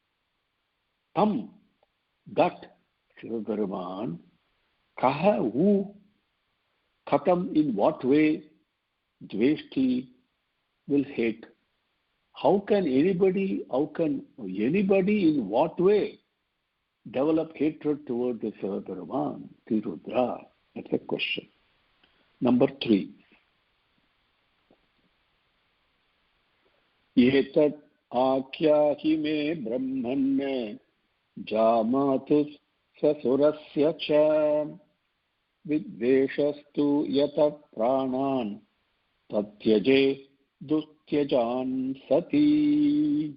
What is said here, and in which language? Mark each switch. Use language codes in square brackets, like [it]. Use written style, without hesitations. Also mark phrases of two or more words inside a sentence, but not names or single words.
[en] Tam, that Sivaperuman, Kaha, who, Khatam, in what way, Dveshti, will hate. How can anybody in what way develop hatred toward the Sivaperuman, Rudra? That's a question. Number 3. [sa] एतत् आख्याहि मे ब्रह्मन् जामातुः श्वशुरस्य च विद्वेषस्तु यतः प्राणान् तत्याज दुस्त्यजान् सती.